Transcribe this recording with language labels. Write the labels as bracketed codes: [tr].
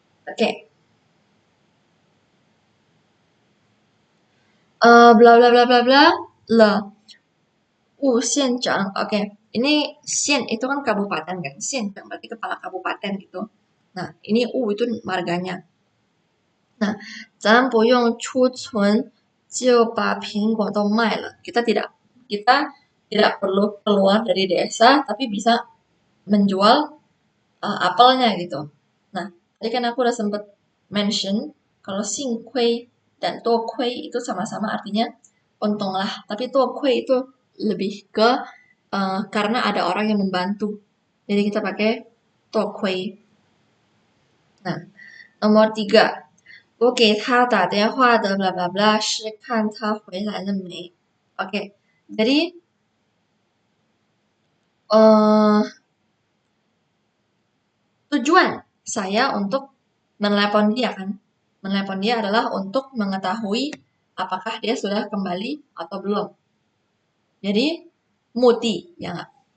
[id] Oke. Bla bla bla bla bla le Wu Xianzhang. Oke, ini Xian itu kan kabupaten kan. Xianzhang berarti kepala kabupaten gitu. Nah, ini Wu itu marganya. Nah, [zh] 咱不用储存就把苹果都卖了. [id] Kita tidak perlu keluar dari desa tapi bisa menjual apelnya gitu. Nah, tadi kan aku udah sempet mention kalau xing kui dan to kui itu sama-sama artinya untunglah. Tapi to kui itu lebih ke karena ada orang yang membantu. Jadi kita pakai to kui. Nah, nomor 3. [zh] 我给他打电话的 bla bla bla 是看他回来了没. [id] Oke, jadi tujuan saya untuk menelepon dia kan. Menelepon dia adalah untuk mengetahui apakah dia sudah kembali atau belum. Jadi, muti, ya nggak?